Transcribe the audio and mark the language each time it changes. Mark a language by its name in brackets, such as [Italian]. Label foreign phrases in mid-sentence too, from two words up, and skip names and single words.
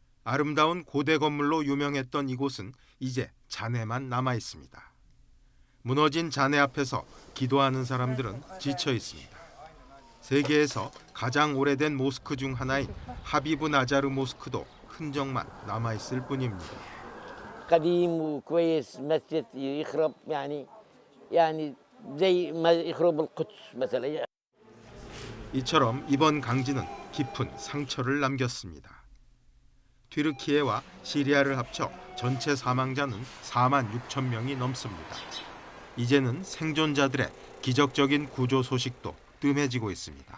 [Korean] 아름다운 고대 건물로 유명했던 이곳은 이제 잔해만 남아 있습니다. 무너진 잔해 앞에서 기도하는 사람들은 지쳐 있습니다. 세계에서 가장 오래된 모스크 중 하나인 하비브 나자르 모스크도 흔적만 남아 있을 뿐입니다. [Arabic] قديم وكويس مسجد يخرب يعني زي ما يخرب القدس مثلا. [Korean] 이처럼 이번 강진은 깊은 상처를 남겼습니다. 튀르키예와 시리아를 합쳐 전체 사망자는 4만 6천 명이 넘습니다. 이제는 생존자들의 기적적인 구조 소식도 뜸해지고 있습니다.